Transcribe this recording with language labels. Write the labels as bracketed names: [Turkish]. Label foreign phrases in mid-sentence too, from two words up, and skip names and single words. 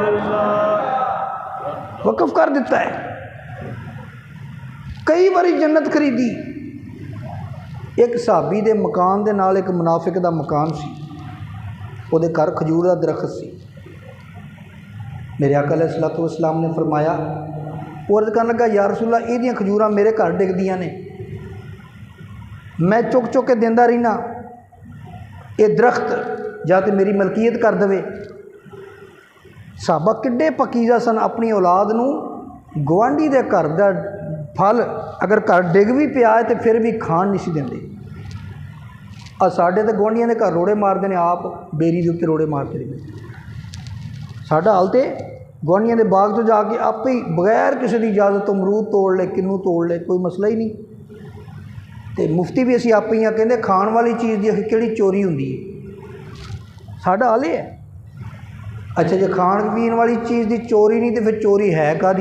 [Punjabi] وقف کر دیتا ہے. کئی باری جنت خریدی. ایک صحابی دے مکان دے نال ایک منافق دا مکان سی. وہ دے گھر کھجور دا درخت سی. میرے آقا [Arabic] علیہ الصلوۃ والسلام [Punjabi] نے فرمایا وہ عرض کرنے لگا [Arabic] یا رسول اللہ [Punjabi] یہ کھجوراں میرے گھر ڈگ دیاں نے میں چک چک کے دیندہ رہنا. یہ درخت یا تو میری ملکیت کر دے. صحابہ کڈے پکیزہ سن اپنی اولاد نو گوانڈی دے گھر دا پھل اگر گھر ڈگ بھی پیا ہے تو پھر بھی کھان نہیں سی دیندے. ساڈے تے گوانڈیاں دے گھر روڑے مارتے ہیں آپ بیری دے اوپر روڑے مارتے رہے. ساڈا حال تے گوانڈیاں دے باغ تو جا کے آپ ہی بغیر کسی دی اجازت تو امرود توڑ لے کنوں توڑ لے کوئی مسئلہ ہی نہیں. تے مفتی بھی اسی آپ ہی کہندے کھان والی چیز دی کیڑی چوری ہوندی ہے. ساڈا حال یہ ہے. اچھا جی کھان پین والی چیز دی چوری نہیں تو پھر چوری ہے کادی؟